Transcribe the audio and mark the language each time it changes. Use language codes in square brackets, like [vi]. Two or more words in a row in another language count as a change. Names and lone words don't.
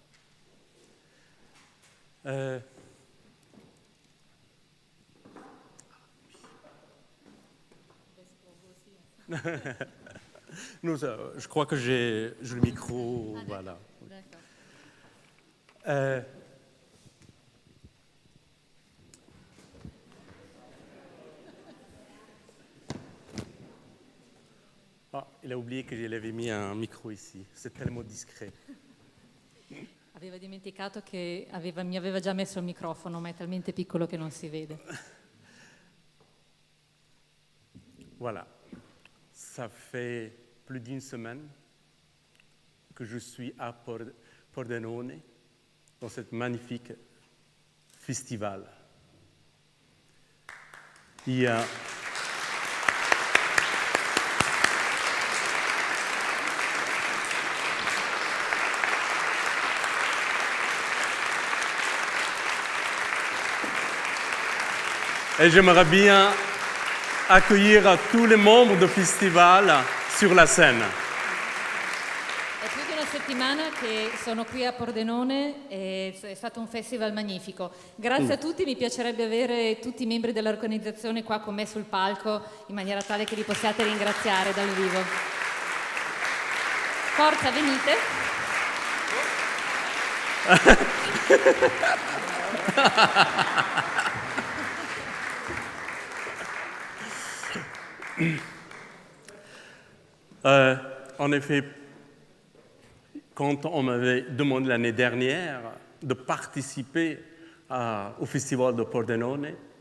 [fr] Non, je crois que j'ai le micro, voilà. Ah, il a oublié que j'avais mis un micro ici, c'est tellement discret. [it] Aveva dimenticato che mi aveva già messo il microfono, ma è talmente piccolo che non si vede. [fr] Voilà, ça fait plus d'une semaine que je suis à Pordenone, dans ce magnifique festival. Il y a et j'aimerais bien accueillir tous les membres du festival sur la scène. [it] È più di una settimana che sono qui a Pordenone e è stato un festival magnifico. Grazie a tutti, mi piacerebbe avere tutti i membri dell'organizzazione qua con me sul palco in maniera tale che li possiate ringraziare dal vivo. Forza, venite. [fr] En effet, quand on m'avait demandé l'année dernière de participer au Festival de Pordenone,